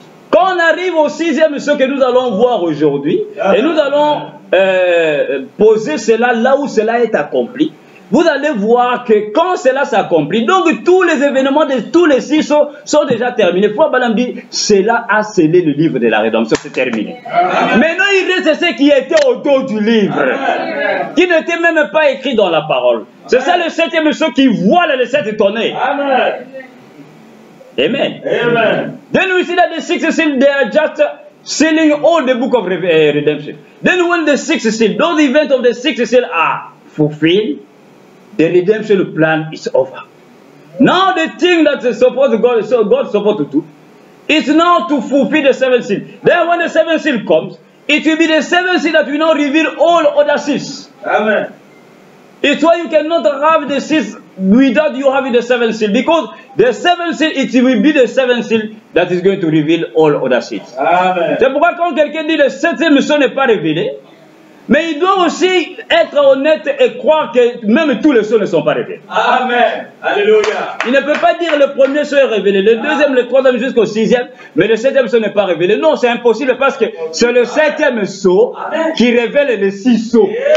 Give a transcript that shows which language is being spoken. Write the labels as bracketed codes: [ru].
[fr] Quand on arrive au sixième sceau que nous allons voir aujourd'hui, et nous allons poser cela là où cela est accompli, vous allez voir que quand cela s'accomplit, donc tous les événements de tous les 6 sceaux sont déjà terminés. Frère Branham dit, cela a scellé le livre de la rédemption, c'est terminé. Maintenant, il reste ce qui était au dos du livre, qui n'était même pas écrit dans la parole. C'est ça le septième sceau qui voile les 7 tonnerres. Amen. Amen. [en] Then we see that the sixth seal, they are just sealing all the book of redemption. Then when the sixth seal, those events of the sixth seal are fulfilled, the redemption plan is over. Now the thing that is supposed God is supposed to do is now to fulfill the seventh seal. Then when the seventh seal comes, it will be the seventh seal that will now reveal all other seals. Amen. It's why you cannot have the seals without you having the seventh seal, because the seventh seal, it will be the seventh seal that is going to reveal all other seals. [fr] C'est pourquoi quand quelqu'un dit le septième sceau n'est pas révélé, mais il doit aussi être honnête et croire que même tous les sceaux ne sont pas révélés. Amen. Alléluia. Il ne peut pas dire le premier sceau est révélé, le deuxième, le troisième jusqu'au sixième, mais le septième sceau n'est pas révélé. Non, c'est impossible parce que c'est le septième sceau qui révèle les 6 sceaux.